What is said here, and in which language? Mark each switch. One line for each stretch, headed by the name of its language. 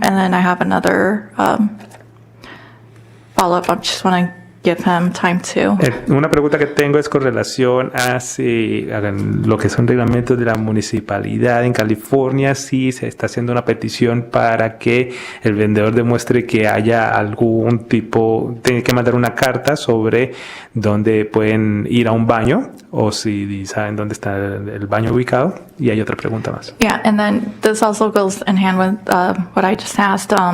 English: And then I have another follow-up. I just want to give him time to.
Spanish: Una pregunta que tengo es con relación a lo que son reglamentos de la municipalidad en California, si se está haciendo una petición para que el vendedor demuestre que haya algún tipo, tiene que mandar una carta sobre dónde pueden ir a un baño o si saben dónde está el baño ubicado. Y hay otra pregunta más.
English: Yeah, and then this also goes in hand with what I just asked.